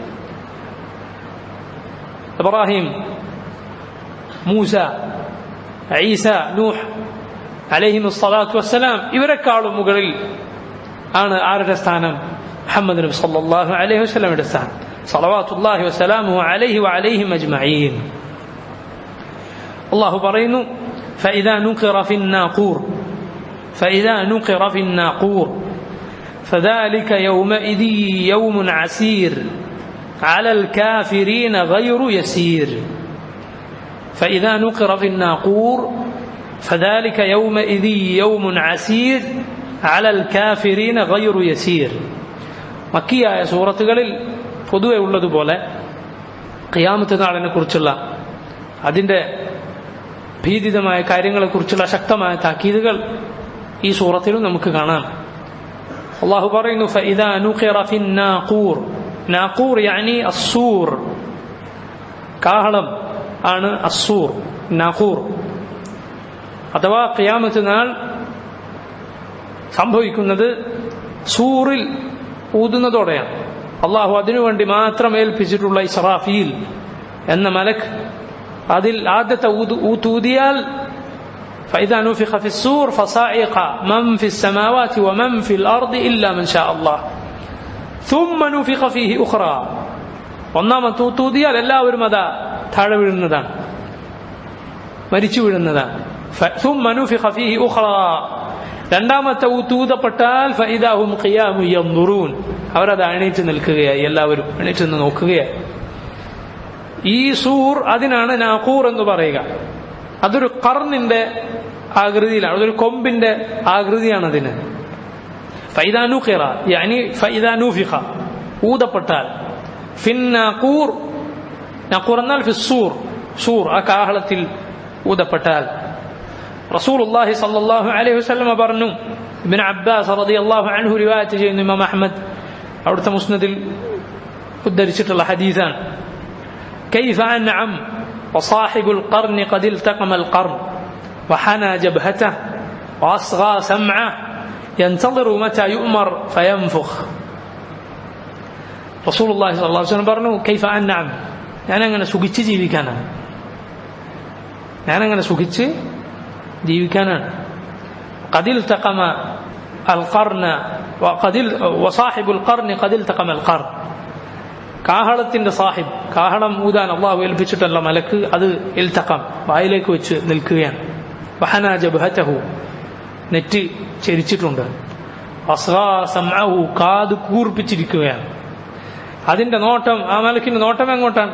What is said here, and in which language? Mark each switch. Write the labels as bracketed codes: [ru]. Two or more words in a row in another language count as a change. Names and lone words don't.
[ml] ഇബ്രാഹിം, മൂസ, ഈസ, നൂഹ് [ar] عليهم الصلاة والسلام, [ml] ഇവരെക്കാളും മുകളിൽ ആണ് ആരുടെ സ്ഥാനം? മുഹമ്മദ് നബി [ar] صلى الله عليه [ml] വസല്ലമയുടെ സ്ഥാനം. [ar] صلوات الله وسلامه عليه وعليهم أجمعين. [ml] അല്ലാഹു പറയുന്നു [ar] فإذا نقر في الناقور فذلك يومئذ يوم عسير على الكافرين غير يسير. فإذا نقر في الناقور فذلك يومئذ يوم عسير على الكافرين غير يسير. [ml] മക്കിയായ സൂറത്തുകളിൽ പൊതുവെ ഉള്ളതുപോലെ ഖിയാമത്ത് നാളിനെ കുറിച്ചുള്ള അതിന്റെ ഭീതിതമായ കാര്യങ്ങളെക്കുറിച്ചുള്ള ശക്തമായ താക്കീതുകൾ ഈ സൂറത്തിലും നമുക്ക് കാണാം. അല്ലാഹു പറയുന്നു [ar] فإذا نقر في الناقور. الناقور يعني الصور, [ml] കാഹളം ആണ് അസ്സൂർ, നാഖൂർ. അഥവാ ഖിയാമത്ത് നാൾ സംഭവിക്കുന്നത് സൂറിൽ ഊതുന്നതോടെയാണ്. അള്ളാഹു അതിനുവേണ്ടി മാത്രം ഏൽപ്പിച്ചിട്ടുള്ള ഇസ്രാഫീൽ എന്ന മലക്ക് അതിൽ ആദ്യത്തെ ഊതൂതിയാൽ [ar] فإذا نفخ في الصور فصعق من في السماوات ومن في الأرض إلا من شاء الله ثم نفخ فيه أخرى. [ml] ഒന്നാമത്തെ ഊതൂതിയാൽ എല്ലാവരും അതാ താഴെ വീഴുന്നതാണ്, മരിച്ചു വീഴുന്നതാണ്. [ar] ثم نفخ فيه أخرى, [ml] രണ്ടാമത്തെ ഊതൂതപ്പെട്ടാൽ [ar] فإذا هم قيام ينظرون, [ml] അവരത് എണീറ്റ് നിൽക്കുകയായി, എല്ലാവരും എണീറ്റ് നിന്ന് നോക്കുകയായി. ഈ സൂർ അതിനാണ് നാഖൂർ എന്ന് പറയുക. അതൊരു ഖർനിന്റെ ആകൃതിയിലാണ്, അതൊരു കൊമ്പിന്റെ ആകൃതിയാണ് അതിന്. [ar] فإذا نقر يعني فإذا نفخ, ഊതപ്പെട്ടാൽ. في الناقور, [ml] നാഖൂർ എന്നാൽ ഫിസ്സൂർ, സൂർ ആ കാഹളത്തിൽ ഊതപ്പെട്ടാൽ. റസൂലുള്ളാഹി [ar] صلى الله عليه وسلم [ml] പറഞ്ഞു, ഇബ്നു അബ്ബാസ് [ar] رضي الله عنه [ml] റിവായത്ത് ചെയ്യുന്നു, ഇമാം അഹ്മദ് അവിടുത്തെ മുസ്നദിൽ ഉദ്ധരിച്ചിട്ടുള്ള ഹദീസാണ്. [ar] كيف أنعم وصاحب القرن قد التقم القرن وحنى جبهته وأصغى سمعه ينتظر متى يؤمر فينفخ. رسول الله صلى الله عليه وسلم പറഞ്ഞു كيف أنعم, [ml] ഞാനങ്ങനെ സുഖിച്ച് ജീവിക്കാനാണ്, ഞാനങ്ങനെ സുഖിച്ച് ജീവിക്കാനാണ്. [ar] قد التقم القرن وصاحب القرن قد التقم القرن. [ml] കാഹളത്തിന്റെ സാഹിബ്, കാഹളം ഊതാൻ അള്ളാഹു ഏൽപ്പിച്ചിട്ടുള്ള മലക്ക് അത് ഇൽതഖം, വായിലേക്ക് വെച്ച് നിൽക്കുകയാണ്. [ar] وحنى جبهته, [ml] നെറ്റി ചെരിച്ചിട്ടുണ്ട്. [ar] أصغى سمعه, [ml] കാത് കൂർപ്പിച്ചിരിക്കുകയാണ്. അതിന്റെ നോട്ടം, ആ മലക്കിന്റെ നോട്ടം എങ്ങോട്ടാണ്?